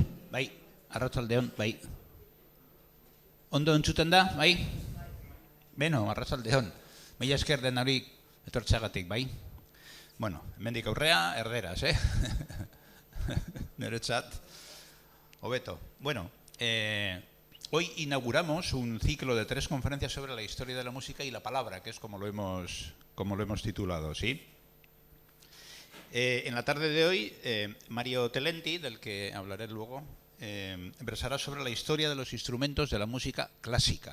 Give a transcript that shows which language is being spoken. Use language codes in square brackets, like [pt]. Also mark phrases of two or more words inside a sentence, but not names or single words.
[eu] Bai, arratsaldeon, bai. Ondo entzuten da, bai? Beno, arratsaldeon. Mila esker denari etortzeagatik, bai? Bueno, hemendik aurrea, erderaz, Niretzat, hobeto. Bueno, [es] hoy inauguramos un ciclo de 3 conferencias sobre la historia de la música y la palabra, que es como lo hemos titulado, ¿sí? En la tarde de hoy, Mario Telenti, del que hablaré luego, versará sobre la historia de los instrumentos de la música clásica.